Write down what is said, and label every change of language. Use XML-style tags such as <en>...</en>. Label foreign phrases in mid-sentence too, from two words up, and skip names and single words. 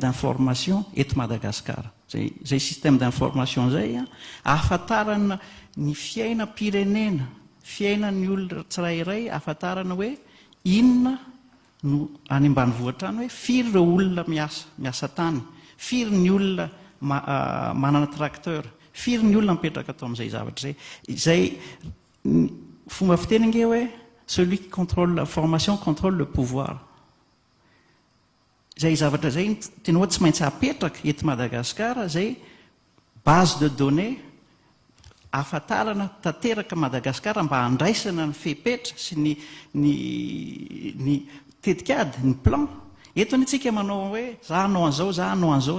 <mg>d'information eto Madagasikara zay</mg> <fr>système d'information</fr> <mg>zay ahafantarana ny fiaina pirenena fiaina ny olona tsirairay ahafantarana hoe inona no any ambanivohitra any hoe firy ireo olona miasa tany firy ny olona manana tracteur firy ny olona mipetraka atao amin'izay zavatra zay fomba fiteny nge hoe</mg> <fr>celui qui contrôle la formation contrôle le pouvoir</fr> <mg>zay zavatra zay tena hoe tsy maintsy apetraka eto Madagasikara zay</mg> <fr>base de données</fr> <mg>ahafantarana tanteraka Madagasikara mba handraisana ny fepetra sy ny tetikady ny plan eto ny tsika manao hoe za hanao an'izao za hanao an'izao</mg>